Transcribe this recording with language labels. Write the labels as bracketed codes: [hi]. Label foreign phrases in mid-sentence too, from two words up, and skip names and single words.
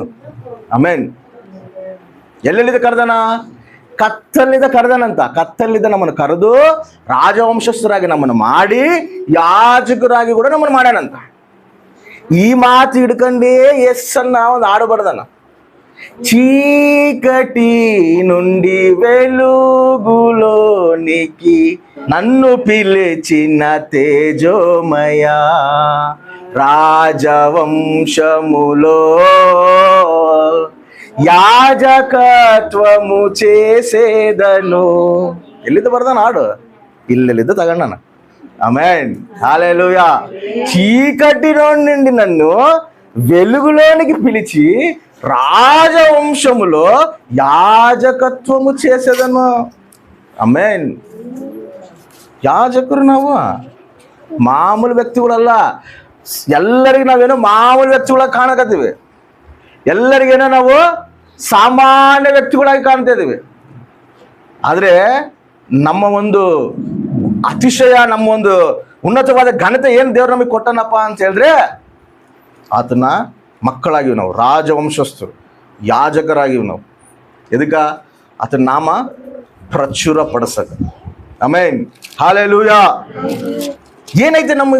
[kn] ಆಮೇನ್. ಎಲ್ಲೆಲ್ಲಿದ್ದ ಕರೆದನ? ಕತ್ತಲಿದ್ದ ಕರೆದನಂತ. ಕತ್ತಲಿದ್ದ ನಮ್ಮನ್ನು ಕರೆದು ರಾಜವಂಶಸ್ಥರಾಗಿ ನಮ್ಮನ್ನು ಮಾಡಿ ಯಾಜಕರಾಗಿ ಕೂಡ ನಮ್ಮನ್ನು ಮಾಡ್ಯಾನಂತ. ಈ ಮಾತು ಹಿಡ್ಕಂಡೇ ಯೇಸನ್ನ ಒಂದು ಹಾಡು ಬರೆದನ. [te] చీకటి నుండి వెలుగులోనికి నన్ను పిలిచిన తేజోమయ రాజవంశములో ಯಾಜಕತ್ವಮು చేసేదను [kn] ಎಲ್ಲಿದ್ದು ಬರ್ದಾನ ಹಾಡು ಇಲ್ಲೆಲ್ಲಿದ್ದು ತಗೊಂಡ ಆಮೆನ್ [te] హల్లెలూయా చీకటి నుండి నన్ను వెలుగులోనికి పిలిచి రాజవంశములో యాజకత్వము చేసేదను [kn] ಆಮೆನ್ ಯಾಜಕರು ನಾವು ಮಾಮೂಲು ವ್ಯಕ್ತಿಗಳಲ್ಲ ಎಲ್ಲರಿಗೂ ನಾವೇನೋ ಮಾಮೂಲು ವ್ಯಕ್ತಿಗಳಾಗಿ ಕಾಣಕತ್ತೀವಿ ಎಲ್ಲರಿಗೇನೋ ನಾವು ಸಾಮಾನ್ಯ ವ್ಯಕ್ತಿಗಳಾಗಿ ಕಾಣ್ತಾ ಇದ್ದೀವಿ ಆದರೆ ನಮ್ಮ ಒಂದು ಅತಿಶಯ ನಮ್ಮ ಒಂದು ಉನ್ನತವಾದ ಘನತೆ ಏನು ದೇವ್ರು ನಮಗೆ ಕೊಟ್ಟನಪ್ಪ ಅಂತ ಹೇಳಿದ್ರೆ ಆತನ ಮಕ್ಕಳಾಗಿವಿ ನಾವು ರಾಜವಂಶಸ್ಥರು ಯಾಜಕರಾಗಿವಿ ನಾವು ಎದಕ್ಕ ಆತನ ನಾಮ ಪ್ರಚುರ ಪಡಿಸಕ ಆಮೆನ್ ಹಲ್ಲೆಲೂಯಾ ಏನೈತೆ